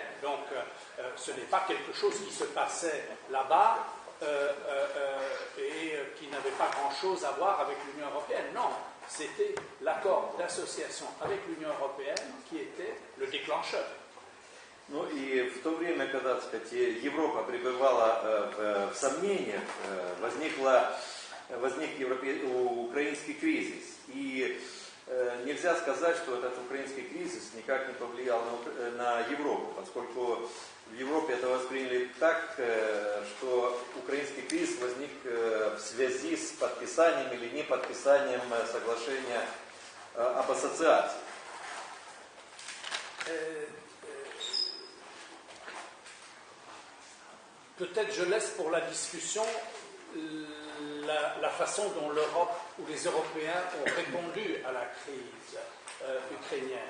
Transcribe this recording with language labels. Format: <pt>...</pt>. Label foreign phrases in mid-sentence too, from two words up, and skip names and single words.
<fr>Donc ce n'est pas quelque chose qui se passait là-bas et qui n'avait pas grand-chose à voir avec l'Union européenne. Non, c'était l'accord d'association avec l'Union européenne qui était le déclencheur.</fr> <ru>Ну и в то время, когда, так сказать, Европа пребывала в сомнениях, возник украинский кризис. И нельзя сказать, что этот украинский кризис никак не повлиял на Европу, поскольку в Европе это восприняли так, что украинский кризис возник в связи с подписанием или не подписанием соглашения об ассоциации.</ru> <fr>Peut-être je laisse pour la discussion la façon dont l'Europe ou les Européens ont répondu à la crise ukrainienne.</fr>